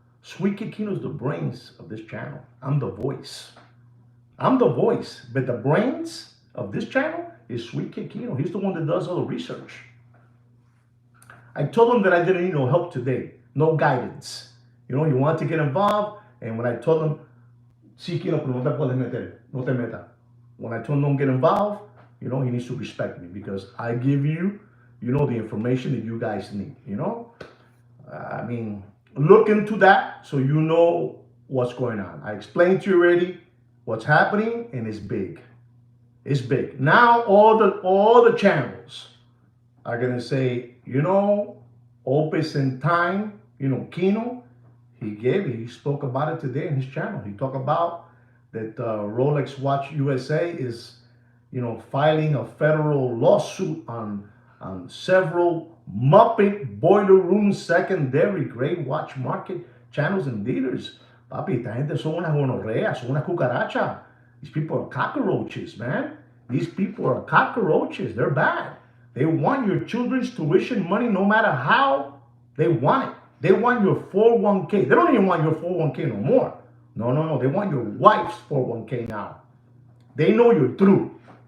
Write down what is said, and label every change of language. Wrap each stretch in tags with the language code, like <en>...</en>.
<en>Sweet Kid Kino is the brains of this channel. I'm the voice. I'm the voice. But the brains of this channel is Sweet Kid Kino. He's the one that does all the research. I told him that I didn't need no help today. No guidance. You want to get involved. And when I told them,</en> <es>sí quiero, pero no te puedes meter, no te meta.</es> <en>When I told him don't get involved, he needs to respect me because I give you, the information that you guys need. I mean, look into that so you know what's going on. I explained to you already what's happening, and it's big. It's big. Now all the channels are gonna say, Opus in time, Kino, he spoke about it today in his channel. He talked about that Rolex Watch USA is, filing a federal lawsuit on several Muppet boiler room secondary grade watch market channels and dealers.</en> <es>Papi, esta gente son unas gonorreas, son unas cucarachas.</es> <en>These people are cockroaches, man. These people are cockroaches. They're bad. They want your children's tuition money no matter how they want it. They want your 401k. They don't even want your 401k no more. No, no, no. They want your wife's 401k now. They know you're through.</en>